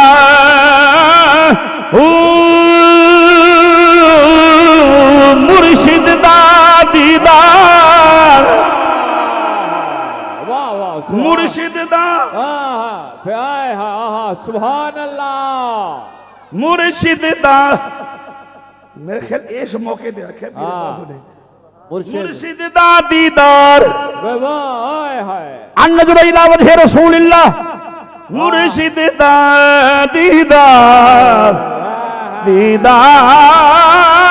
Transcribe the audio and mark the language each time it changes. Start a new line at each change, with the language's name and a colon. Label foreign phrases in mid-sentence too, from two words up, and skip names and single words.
Punjabi: مرشد دا دیدار مرشد دا
Arabic: سبحان اللہ
Punjabi: مرشد دا میرے خیال اس موقع دے رکھے مرشد دا دیدار ہائے ہائے
Arabic: النظر الى وجه رسول اللہ
Punjabi: مرشد دا دیدار دیدار